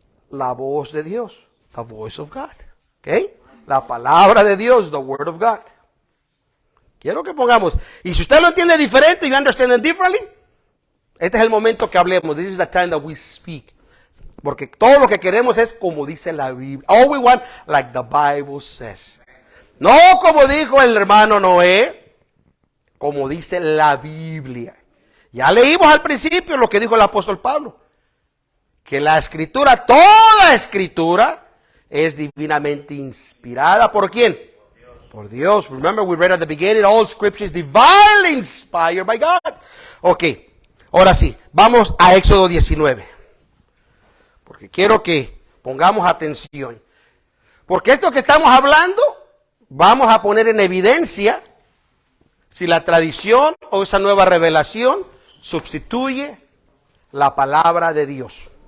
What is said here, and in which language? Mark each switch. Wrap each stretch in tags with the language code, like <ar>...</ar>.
<es>La voz de Dios,</es> <en>the voice of God.</en> <es>¿Ok? La palabra de Dios,</es> <en>the word of God.</en> <es>Quiero que pongamos, y si usted lo entiende diferente,</es> <en>you understand it differently,</en> <es>este es el momento que hablemos.</es> <en>This is the time that we speak.</en> <es>Porque todo lo que queremos es como dice la Biblia.</es> <en>All we want, like the Bible says.</en> <es>No como dijo el hermano Noé, como dice la Biblia. Ya leímos al principio lo que dijo el apóstol Pablo. Que la escritura, toda escritura, es divinamente inspirada. ¿Por quién? Por Dios.</es> <en>Remember we read at the beginning, all scripture is divinely inspired by God.</en> <es>Ok, ahora sí, vamos a Éxodo 19. Porque quiero que pongamos atención. Porque esto que estamos hablando, vamos a poner en evidencia si la tradición o esa nueva revelación sustituye la palabra de Dios.</es>